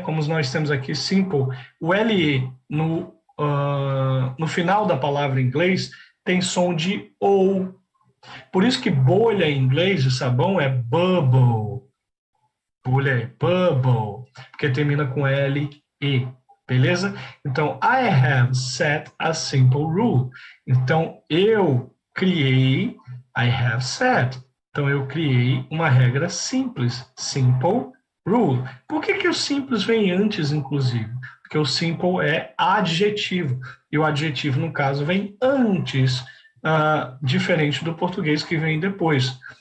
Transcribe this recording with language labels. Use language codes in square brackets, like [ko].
[pt] Como nós temos aqui simple, o LE no final da palavra em inglês tem som de OU. Por isso que bolha em inglês de sabão é bubble. Bolha é bubble, porque termina com LE. Beleza? Então, [en] I have set a simple rule. [pt] Então, eu criei, [en] I have set. [pt] Então, eu criei uma regra simples, [en] simple rule. [pt] Por que o simples vem antes, inclusive? Porque o simple é adjetivo. E o adjetivo, no caso, vem antes, diferente do português que vem depois.